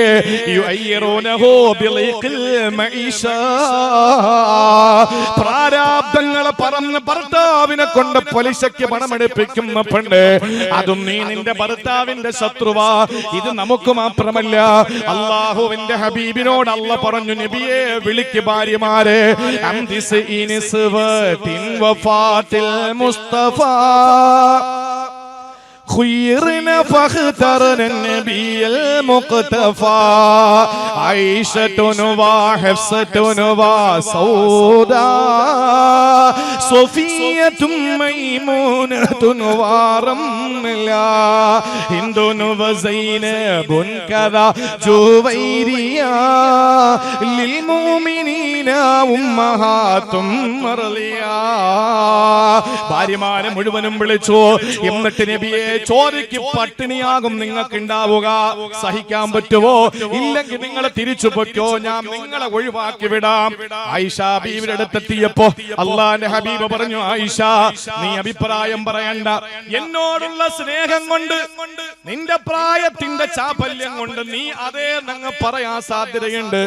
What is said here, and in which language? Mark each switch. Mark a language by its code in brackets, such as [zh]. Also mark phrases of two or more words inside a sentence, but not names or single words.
[ml] പ്രാരാബ്ദങ്ങളെ പറഞ്ഞ് ഭർത്താവിനെ കൊണ്ട് പലിശയ്ക്ക് പണമെടുപ്പിക്കുന്ന പെണ്ണ്, അതും നീ നിന്റെ ഭർത്താവിന്റെ ശത്രുവാ. ഇത് നമുക്ക് മാത്രമല്ല, അള്ളാഹുവിന്റെ ഹബീബിനോട് അല്ലാഹ് പറഞ്ഞു, നബിയെ വിളിക്ക് ഭാര്യമാരെ, [ar] മുസ്തഫ خيرنا فاخترنا النبي المقتفى عائشة وحفصة وسودة صفية ميمونة ورملة هند وزينب كذا جويرية للمؤمنين أمهات مرضية. [ml] ഭാര്യമാരെ മുഴുവനും വിളിച്ചു. എന്നിട്ട് നബിയെ, ചോരയ്ക്ക് പട്ടിണിയാകും നിങ്ങൾക്ക് ഉണ്ടാവുക, സഹിക്കാൻ പറ്റുമോ? ഇല്ലെങ്കിൽ നിങ്ങൾ തിരിച്ചു പൊയ്ക്കോ, ഞാൻ നിങ്ങളെ ഒഴിവാക്കി വിടാം. ആയിഷ ബീവിയുടെ അടുത്തെത്തിയപ്പോ അള്ളാന്റെ ഹബീബ് പറഞ്ഞു, ആയിഷ നീ അഭിപ്രായം പറയണ്ട, എന്നോടുള്ള സ്നേഹം കൊണ്ട്, നിന്റെ പ്രായത്തിന്റെ ചാപല്യം കൊണ്ട് നീ അതേ നങ്ങ് പറയാൻ സാധ്യതയുണ്ട്.